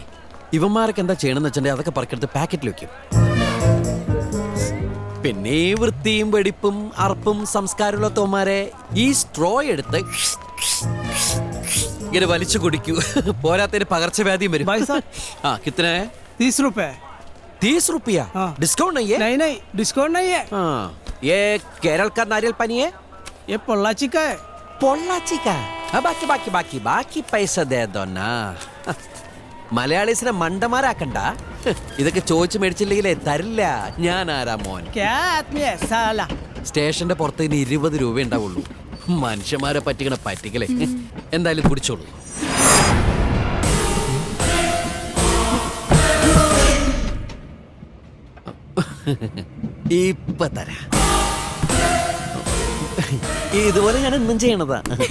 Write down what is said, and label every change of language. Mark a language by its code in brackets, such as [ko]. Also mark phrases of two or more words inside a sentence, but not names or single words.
[ml] ഇവന്മാരൊക്കെ എന്താ ചെയ്യണമെന്ന് വെച്ചിട്ടുണ്ടെങ്കിൽ അതൊക്കെ പറക്കെടുത്ത് പാക്കറ്റിൽ വെക്കും. പിന്നെ വൃത്തിയും വെടിപ്പും അറപ്പും സംസ്കാരമുള്ള തോമാരെ ഈ സ്ട്രോ എടുത്ത് ഇങ്ങനെ വലിച്ചു കുടിക്കൂ. പോരാത്തതിന് പകർച്ചവ്യാധിയും വരും. ആ കിത്തനെ? [hi] 30 रुपए. 30 रुपया डिस्काउंट नहीं है? नहीं डिस्काउंट नहीं है. हाँ, ये केरल का नारियल पानी है? ये पोल्लाची का है. पोल्लाची का? बाकी पैसा दे दो ना. [ml] മലയാളീസിനെ മണ്ടന്മാരാക്കണ്ട. ഇതൊക്കെ ചോദിച്ചു മേടിച്ചില്ലെങ്കിലേ തരില്ല. ഞാൻ ആരാ മോൻ? [hi] क्या आदमी है साला? [ml] സ്റ്റേഷന്റെ പുറത്ത് ഇനി 20 രൂപ ഉണ്ടാവുള്ളൂ. മനുഷ്യന്മാരെ പറ്റിക്കലേ. എന്തായാലും കുടിച്ചോളൂ. ഇപ്പൊ തരാ. ഇതുപോലെ ഞാൻ എന്നും ചെയ്യണതാ.